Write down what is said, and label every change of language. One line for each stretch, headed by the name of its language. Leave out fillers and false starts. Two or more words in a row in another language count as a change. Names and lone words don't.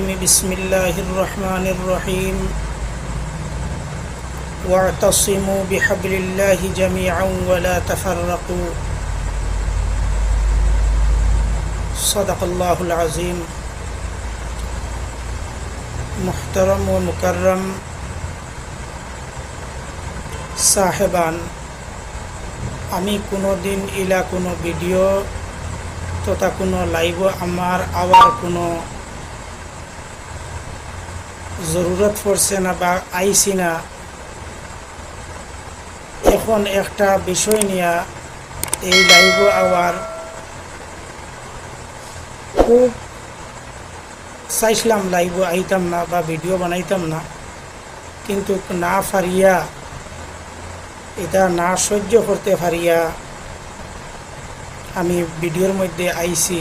Arabic: بسم الله الرحمن الرحيم. واعتصموا بحبل الله جميعا ولا تفرقوا. صدق الله العظيم.
Sylheti: মুহতারাম ও মুকাররাম সাহেবান, আমি কোনো দিন ইলা কোনো ভিডিও তথা কোনো লাইভ আমার আওয়ার কোনো জরুরত পড়ছে না বা আইছি না। এখন একটা বিষয় নিয়ে এই লাইভ আওয়ার খুব চাইছিলাম, লাইভ আইতাম না বা ভিডিও বানাইতাম না, কিন্তু না পারিয়া, এটা না সহ্য করতে পারিয়া আমি ভিডিওর মধ্যে আইছি।